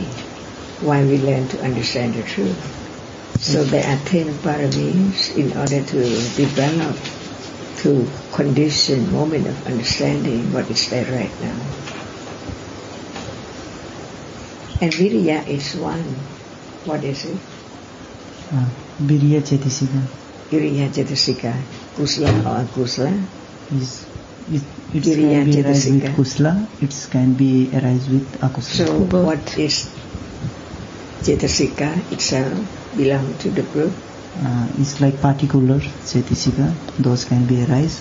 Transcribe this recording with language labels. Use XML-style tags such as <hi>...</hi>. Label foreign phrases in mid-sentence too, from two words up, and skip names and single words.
<en>Why we learn to understand the truth? So there are 10 paramis in order to develop, to condition moment of understanding what is there right now. And virya is one. What is it?</en> <pi>Virya cetasika. Virya cetasika. Kusala or akusala?</pi> <en>It can be arise with kusala, it can be arise with akusala. So what is cetasika itself? Belong to the group? It's like particular cetasika, those can be arise.</en>